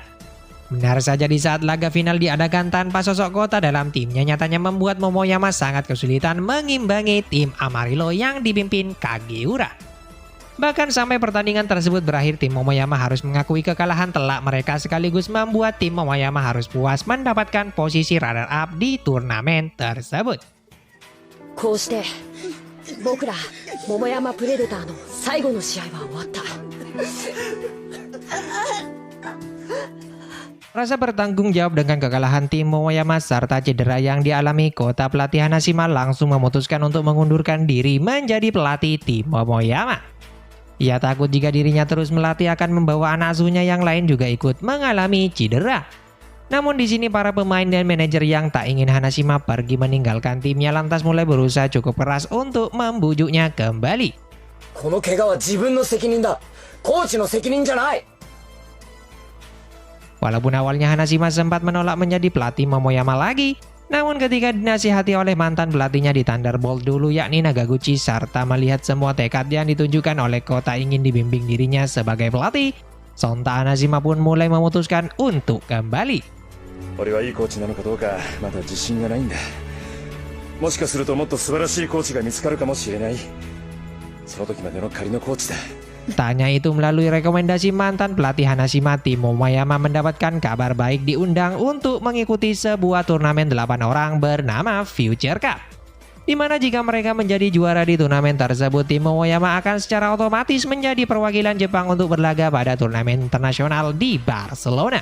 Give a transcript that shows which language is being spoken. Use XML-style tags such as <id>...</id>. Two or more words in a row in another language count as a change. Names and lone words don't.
<id>Benar saja di saat laga final diadakan tanpa sosok Kota dalam timnya nyatanya membuat Momoyama sangat kesulitan mengimbangi tim Amarillo yang dipimpin Kageura. Bahkan sampai pertandingan tersebut berakhir, tim Momoyama harus mengakui kekalahan telak mereka sekaligus membuat tim Momoyama harus puas mendapatkan posisi runner-up di turnamen tersebut.</id> <ja>こうして僕ら桃山プレデターの最後の試合は終わった。</ja> <id>Rasa bertanggung jawab dengan kekalahan tim Momoyama serta cedera yang dialami kota pelatih Hanashima langsung memutuskan untuk mengundurkan diri menjadi pelatih tim Momoyama. Ia takut jika dirinya terus melatih akan membawa anak asuhnya yang lain juga ikut mengalami cedera. Namun di sini para pemain dan manajer yang tak ingin Hanashima pergi meninggalkan timnya lantas mulai berusaha cukup keras untuk membujuknya kembali.</id> <ja>この怪我は自分の責任だ。コーチの責任じゃない。</ja> <id>Walaupun awalnya Hanashima sempat menolak menjadi pelatih Momoyama lagi, namun ketika dinasihati oleh mantan pelatihnya di Thunderbolt dulu yakni Nagaguchi serta melihat semua tekad yang ditunjukkan oleh kota ingin dibimbing dirinya sebagai pelatih, sontak Hanashima pun mulai memutuskan untuk kembali.</id> <ja>俺はいいコーチなのかどうかまだ自信がないんだ。もしかするともっと素晴らしいコーチが見つかるかもしれない。その時までの仮のコーチだ。</ja> <id>Tanya itu melalui rekomendasi mantan pelatih Hanashima, tim Momoyama mendapatkan kabar baik diundang untuk mengikuti sebuah turnamen 8 orang bernama Future Cup. Di mana jika mereka menjadi juara di turnamen tersebut, tim Momoyama akan secara otomatis menjadi perwakilan Jepang untuk berlaga pada turnamen internasional di Barcelona.</id>